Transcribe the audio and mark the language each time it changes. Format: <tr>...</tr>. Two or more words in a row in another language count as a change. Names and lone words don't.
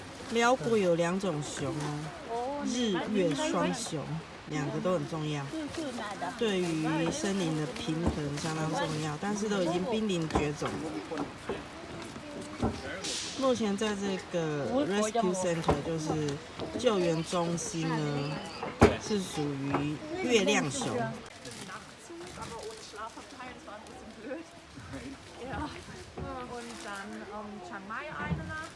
<zh>辽国有2种熊哦，日月双熊，2个都很重要，对于森林的平衡相当重要，但是都已经濒临绝种。目前在这个</zh> <en>Rescue Center</en> <zh>就是救援中心呢，是属于月亮熊。</zh> <de>Aber ohne Schlafabteil, das war ein bisschen blöd. Ja. Und dann Chiang Mai eine Nacht.</de>